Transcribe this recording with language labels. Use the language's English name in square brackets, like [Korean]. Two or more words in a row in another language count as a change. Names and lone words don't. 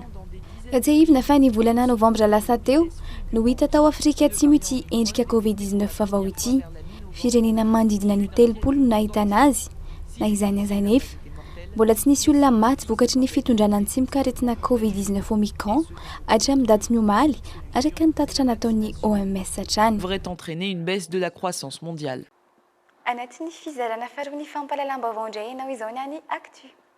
[Malagasy] Tsy ahivina fa ny volana novambra lasa teo no hita tao Afrika Atsimo ity endrika Covid-19 vaovao ity. Firenena manodidina ny 30 no nahitana azy, na izany aza nefa mbola tsy nisy olona maty vokatry ny fitondrana ny tsy mikaretina Covid-19 Omicron hatramin'ny datiny omaly araka ny tatitra nataon'ny OMS hatrany. [French] Devrait entraîner une baisse de la croissance mondiale. [Malagasy] Anatin'ny fizarana faharoa ny fampahalalam-baovao indray ianao izao ny any Actu.